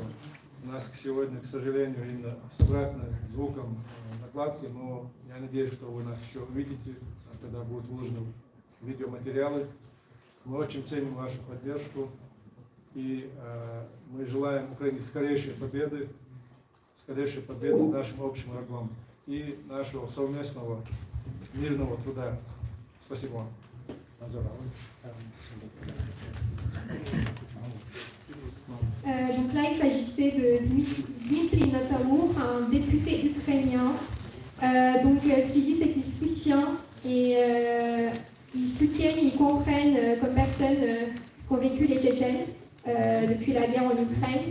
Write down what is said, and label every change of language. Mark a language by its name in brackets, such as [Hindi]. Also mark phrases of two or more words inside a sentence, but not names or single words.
[Russian] У нас сегодня, к сожалению, именно с обратным звуком накладки, но я надеюсь, что вы нас еще увидите, когда будут вложены видеоматериалы. Мы очень ценим вашу поддержку и мы желаем Украине скорейшей победы нашим общим врагам и нашего совместного мирного труда. Спасибо вам. [French] Donc là, il s'agissait de Dmitry Natalour, un député ukrainien. Ce qu'il dit, c'est qu'il soutient et ils comprennent comme personne ce qu'ont vécu les Tchétchènes depuis la guerre en Ukraine.